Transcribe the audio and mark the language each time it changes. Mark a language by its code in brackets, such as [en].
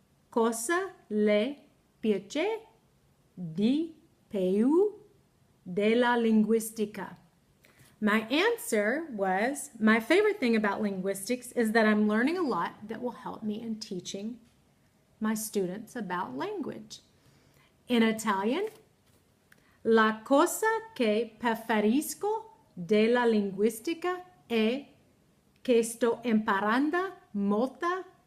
[it] Cosa le piace di più della linguistica? [en] My answer was, my favorite thing about linguistics is that I'm learning a lot that will help me in teaching my students about language. In Italian, [it] la cosa che preferisco della linguistica è che sto imparando molto